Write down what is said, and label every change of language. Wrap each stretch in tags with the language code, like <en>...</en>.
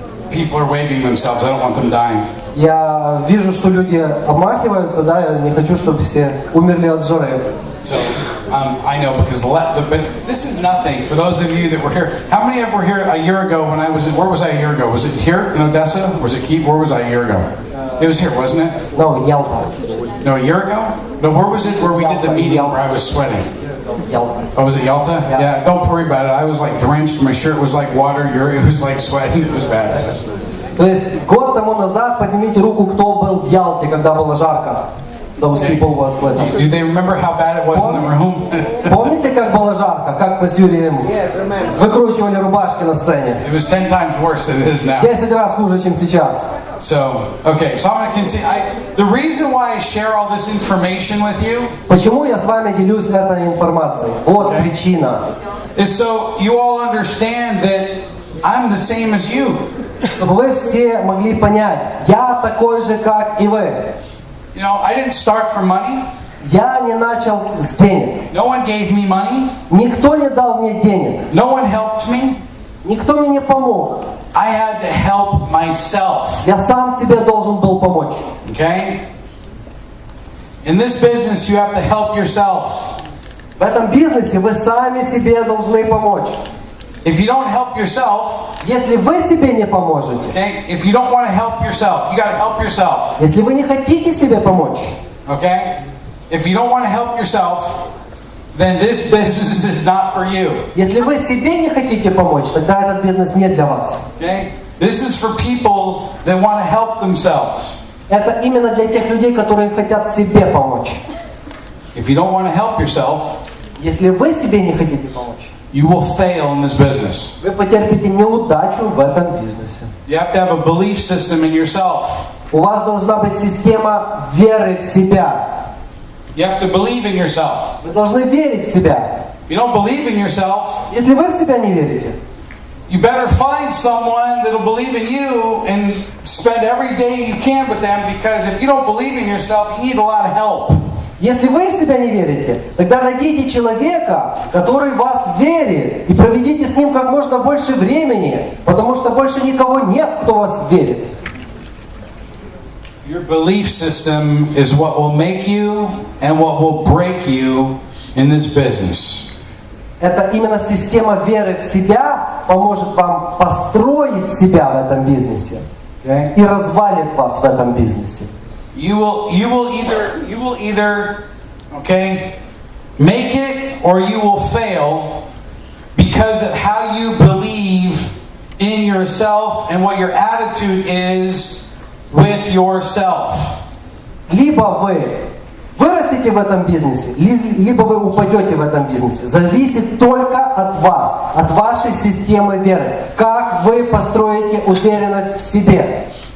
<en>People are waving themselves. I don't want them dying.</en> <ru>Я вижу, что люди обмахиваются, да? Я не хочу, чтобы все умерли от жары.</ru> <en>So, I know because but this is nothing. For those of you that were here, how many of were here a year ago when I was where was I a year ago? Was it here in Odessa? Was it Kyiv? Where was I a year ago? It was here, wasn't it? No, Ялта. No, a year ago? No, where was it where we did the meeting where I was sweating?</en> <ru>Ялта.</ru> <en>Oh, was it Yalta? Yeah, don't worry about it. I was like drenched. My shirt was like water. It was like sweating. It was bad.</en> <ru>То есть год тому назад поднимите руку, кто был в Ялте, когда было жарко.</ru> <en>Those people was</en> <ru>в этом.</ru> <en>Do they remember how bad it was in the room?</en> <ru>Помните, как было жарко? Как мы с Юрием выкручивали рубашки на сцене?</ru> <en>It was 10 times worse than it is now.</en> <ru>10 раз хуже, чем сейчас.</ru> <en>So, okay, so I'm going to continue. The reason why I share all this information with you</en> <ru>Почему я с вами делюсь этой информацией? Вот причина.</ru> <en>is so you all understand that I'm the same as you.</en> <ru>Чтобы вы все могли понять, я такой же, как и вы.</ru> <en>You know, I didn't start from money.</en> <ru>Я не начал с денег.</ru> <en>No one gave me money.</en> <ru>Никто не дал мне денег.</ru> <en>No one helped me.</en> <ru>Никто мне не помог.</ru> <en>I had to help myself.</en> <ru>Я сам себе должен был помочь.</ru> <en>Okay? In this business, you have to help yourself.</en> <ru>В этом бизнесе вы сами себе должны помочь.</ru> <en>If you don't help yourself,</en> <ru>Если вы себе не поможете,</ru> <en>okay, if you don't want to help yourself, you got to help yourself.</en> <ru>если вы не хотите себе помочь,</ru> <en>Okay? If you don't want to help yourself, then this business is not for you.</en> <ru>если вы себе не хотите помочь, тогда этот бизнес не для вас.</ru> <en>Okay? This is for people that want to help themselves.</en> <ru>Это именно для тех людей, которые хотят себе помочь.</ru> <en>If you don't want to help yourself,</en> <ru>Если вы себе не хотите помочь,</ru> <en>you will fail in this business.</en> <ru>вы потерпите неудачу в этом бизнесе.</ru> <en>You have to have a belief system in yourself.</en> <ru>У вас должна быть система веры в себя.</ru> <en>You have to believe in yourself.</en> <ru>Вы должны верить в себя.</ru> <en>If you don't believe in yourself,</en> <ru>Если вы в себя не верите,</ru> <en>you better find someone that'll believe in you and spend every day you can with them, because if you don't believe in yourself, you need a lot of help.</en> <ru>если вы в себя не верите, тогда найдите человека, который в вас верит, и проведите с ним как можно больше времени, потому что больше никого нет, кто в вас верит.</ru> <en>Your belief system is what will make you and what will break you in this business.</en> <ru>Это именно система веры в себя поможет вам построить себя в этом бизнесе, и развалит вас в этом бизнесе.</ru> <en>You will either okay, make it, or you will fail because of how you believe in yourself and what your attitude is with yourself.</en> <ru>Либо вы вырастете в этом бизнесе, либо вы упадете в этом бизнесе. Зависит только от вас, от вашей системы веры. Как вы построите уверенность в себе.</ru>